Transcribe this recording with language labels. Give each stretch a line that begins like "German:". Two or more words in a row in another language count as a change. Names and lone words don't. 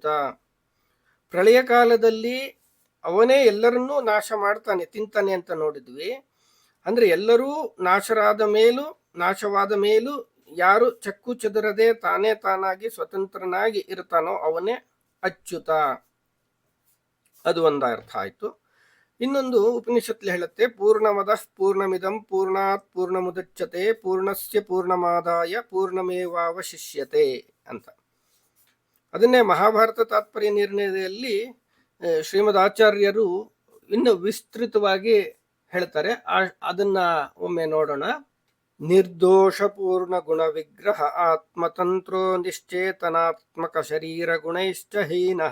Kannada: ಪ್ರಳಯ ಕಾಲದಲ್ಲಿ ಅವನೇ ಎಲ್ಲರನ್ನೂ ನಾಶ ಮಾಡ್ತಾನೆ, ತಿಂತಾನೆ ಅಂತ ನೋಡಿದ್ವಿ. ಅಂದ್ರೆ ಎಲ್ಲರೂ ನಾಶವಾದ ಮೇಲೂ ಯಾರು ಚಕ್ಕು ಚದುರದೆ ತಾನೇ ತಾನಾಗಿ ಸ್ವತಂತ್ರನಾಗಿ ಇರ್ತಾನೋ ಅವನೇ ಅಚ್ಯುತ. ಅದು ಒಂದು ಅರ್ಥ ಆಯ್ತು. ಇನ್ನೊಂದು ಉಪನಿಷತ್ಲಿ ಹೇಳುತ್ತೆ,
Sanskrit: ಪೂರ್ಣಮದಃ ಪೂರ್ಣಮಿದಂ ಪೂರ್ಣಾತ್ ಪೂರ್ಣಮುದಚ್ಯತೆ ಪೂರ್ಣಸ್ಯ ಪೂರ್ಣಮಾದಾಯ ಪೂರ್ಣಮೇವಾವಶಿಷ್ಯತೆ ಅಂತ.
Kannada: ಅದನ್ನೇ ಮಹಾಭಾರತ ತಾತ್ಪರ್ಯ ನಿರ್ಣಯದಲ್ಲಿ ಶ್ರೀಮದ್ ಆಚಾರ್ಯರು ಇನ್ನು ವಿಸ್ತೃತವಾಗಿ ಹೇಳ್ತಾರೆ. ಅದನ್ನ ಒಮ್ಮೆ ನೋಡೋಣ.
Sanskrit: ನಿರ್ದೋಷ ಪೂರ್ಣ ಗುಣ ವಿಗ್ರಹ ಆತ್ಮತಂತ್ರೋ ನಿಶ್ಚೇತನಾತ್ಮಕ ಶರೀರ ಗುಣೈಶ್ಚ ಹೀನಃ